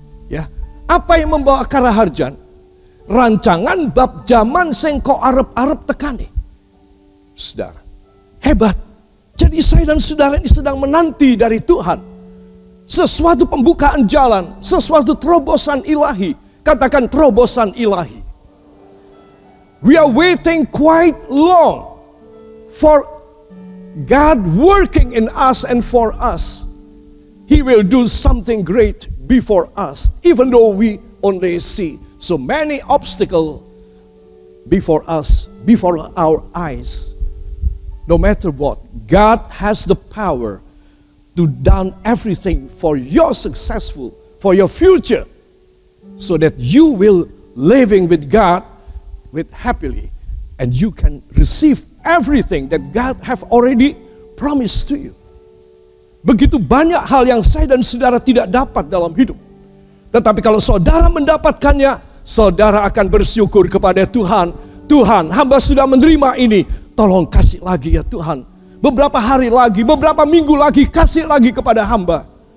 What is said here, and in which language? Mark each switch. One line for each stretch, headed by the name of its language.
Indonesian: Ya, apa yang membawa karaharjan?
Javanese: Rancangan bab zaman sing kok arep-arep tekani.
Indonesian: Saudara, hebat. Jadi saya dan saudara ini sedang menanti dari Tuhan sesuatu pembukaan jalan, sesuatu terobosan ilahi. Katakan terobosan ilahi.
English: We are waiting quite long for God working in us and for us. He will do something great before us, even though we only see so many obstacles before us, before our eyes. No matter what, God has the power to do everything for your successful, for your future, so that you will living with God with happily, and you can receive everything that God have already promised to you.
Indonesian: Begitu banyak hal yang saya dan saudara tidak dapat dalam hidup. Tetapi kalau saudara mendapatkannya, saudara akan bersyukur kepada Tuhan. Tuhan, hamba sudah menerima ini. Tolong kasih lagi ya Tuhan. Beberapa hari lagi, beberapa minggu lagi, kasih lagi kepada hamba.